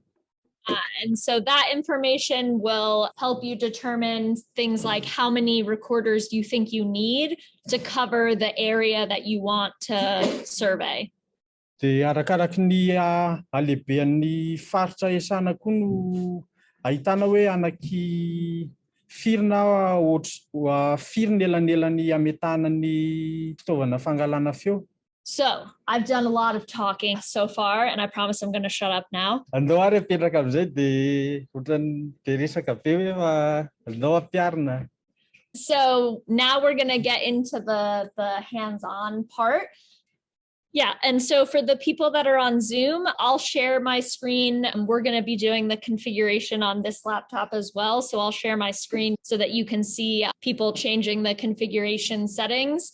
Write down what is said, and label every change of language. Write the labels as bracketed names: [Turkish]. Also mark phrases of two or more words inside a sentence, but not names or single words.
[English] And so that information will help you determine things like how many recorders you think you need to cover the area that you want to survey. [Malagasy] Dia arakaraky ny halehibean'ny faritra esana koa no ahitana hoe firina firina elanelany ametahana ny fitaovana fangalana feo. [English] So I've done a lot of talking so far, and I promise I'm going to shut up now. [Malagasy] Andao ary apetraka amin'izay dia ohatran'ny dia resaka be hoe fa andao ampiarina. [English] So now we're going to get into the hands-on part. Yeah, and so for the people that are on Zoom, I'll share my screen. We're going to be doing the configuration on this laptop as well. So I'll share my screen so that you can see people changing the configuration settings.